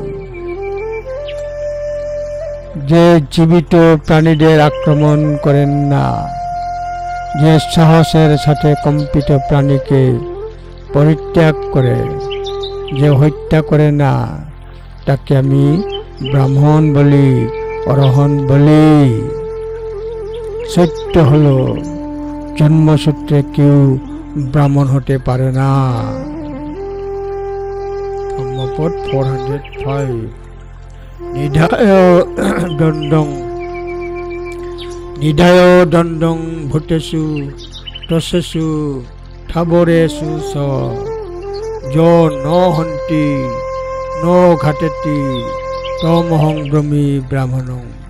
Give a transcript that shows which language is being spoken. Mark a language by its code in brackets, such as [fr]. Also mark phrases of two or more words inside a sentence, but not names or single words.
[bn] যে জীবিত প্রাণীদের আক্রমণ করেন না, যে সাহসের সাথে কম্পিত প্রাণীকে পরিত্যাগ করে, যে হত্যা করে না, তাকে আমি ব্রাহ্মণ বলি, অরহন বলি। সত্য হলো জন্মসূত্রে কেউ ব্রাহ্মণ হতে পারে না। ধম্মপদ 405। [pi] নিধায় দণ্ডং ভূতেষু তসেষু ঠাবরেষু স যো ন হন্তি ন ঘাটেতি তমহং ব্রহ্মী ব্রাহ্মণং।